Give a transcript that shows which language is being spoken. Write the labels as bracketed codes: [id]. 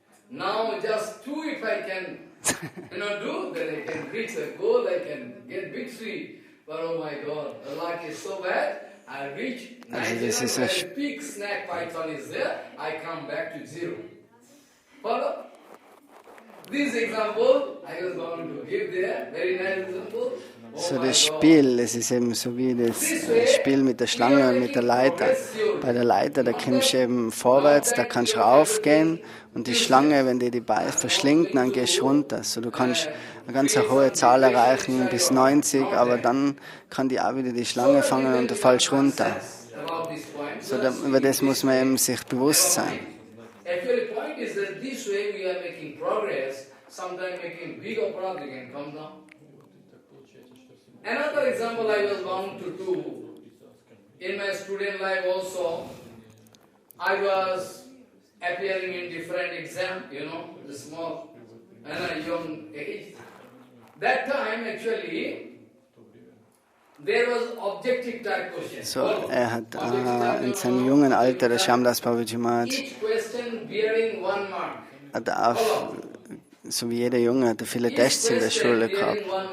[en] Now just 2 if I can, do, then I can reach the goal, I can get victory. But oh my God, the luck is so bad, I reach 99, when a big snake python is there, I come back to 0. Follow? This example, I was going to give there, very nice example. [de] So das Spiel, es ist eben so wie das Spiel mit der Schlange und mit der Leiter. Bei der Leiter, da kommst du eben vorwärts, da kannst du raufgehen und die Schlange, wenn die Beine verschlingt, dann gehst du runter. So du kannst eine ganz hohe Zahl erreichen, bis 90, aber dann kann die auch wieder die Schlange fangen und du fällst runter. So über das muss man eben sich bewusst sein. [en] Actually, the point is that this way we are making progress. Sometimes making big aparat, we can come down. Another example I was bound to do, in my student life also, I was appearing in different exams, the small and a young age. That time actually, there was objective type question. [de] So, hat in seinem jungen Alter, der Shyamdas Babaji Maharaj, [en] Each question bearing 1 mark. [de] hat auch, so wie jeder Junge, hatte viele Tests in der Schule gehabt.